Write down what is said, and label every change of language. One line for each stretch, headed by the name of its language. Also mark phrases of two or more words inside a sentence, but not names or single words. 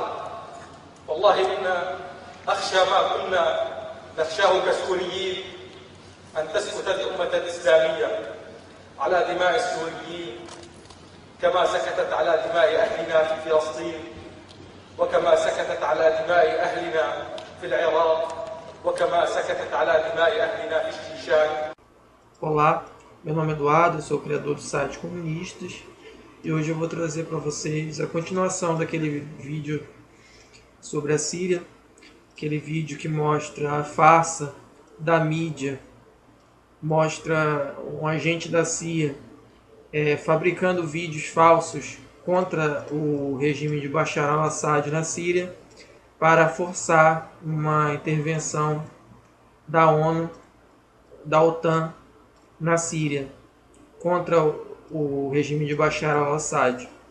Arabic: والله إن أخشى ما كنا نخشاه كسوريين أن تسكت الأمة الإسلامية على دماء السوريين كما سكتت على دماء أهلنا في فلسطين، وكما سكتت على دماء أهلنا في العراق، وكما سكتت على دماء أهلنا في الشيشان.
Portuguese: Olá, meu nome é Eduardo, eu sou o criador do site Comunistas e hoje eu vou trazer para vocês a continuação daquele vídeo sobre a Síria, aquele vídeo que mostra a farsa da mídia, mostra um agente da CIA fabricando vídeos falsos contra o regime de Bashar Al-Assad na Síria para forçar uma intervenção da ONU, da OTAN na Síria contra o regime de Bashar Al-Assad.